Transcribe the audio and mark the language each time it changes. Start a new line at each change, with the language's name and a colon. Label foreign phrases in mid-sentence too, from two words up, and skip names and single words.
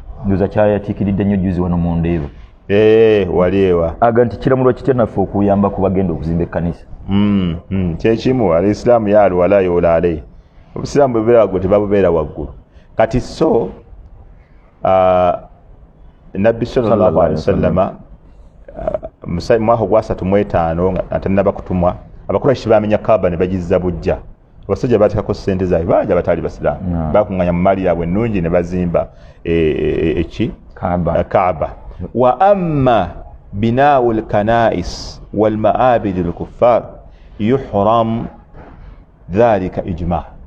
Ganda: Ndowooza kyayatiikiridde nnyo juzi wano mu Ndeeba. Eh, wali ewa. Aga nti kiramulwa kitya naffe okuyamba ku bagenda okuzimba ekkanisa? Mm, mm, kye kimu,
Arabic: الإسلام يا الولاء يعلى عليه.
Ganda: Obusiraamu bwe bubeera waggulu, tebabubeera waggulu. Kati so, Ah, Nabbi
Arabic: صلى الله صلى الله عليه عليه وسلم.
Ganda: wasallama, ah, musa-, mwaka gwa asatu mu etaano nga, nga tannaba kutumwa, Abakuraishi baamenya Kaaba ne bagizza bujja. Abasajja baateekako ssente zaabwe, bangi abataali basiraamu. Naam. Baakuŋŋaanya mu maali yaabwe ennungi ne bazimba, eh, eh, eh, eki? Kaaba. Eh, Kaaba.
Arabic: وأما بناء الكنائس والمعابد الكفار يحرم ذلك إجماع'.